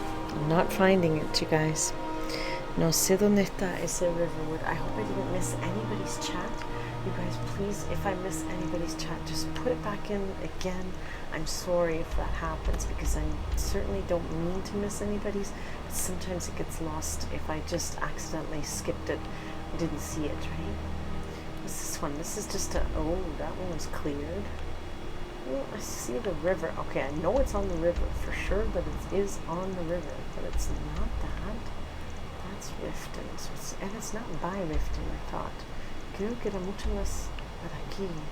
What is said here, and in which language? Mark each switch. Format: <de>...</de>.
<en>I'm not finding it, you guys.</en> <es>No sé dónde está ese Riverwood.</es> <en>I hope I didn't miss anybody's chat. You guys, please, if I miss anybody's chat, just put it back in again. I'm sorry if that happens because I certainly don't mean to miss anybody's, but sometimes it gets lost if I just accidentally skipped it. I didn't see it, right? What's this one? This is just a, oh, that one was cleared. Oh, I see the river. Okay, I know it's on the river for sure, that it is on the river, but it's not that. That's Riften, so it's, and it's not by Riften, I thought.</en> <es>Creo que era mucho más para aquí.</es>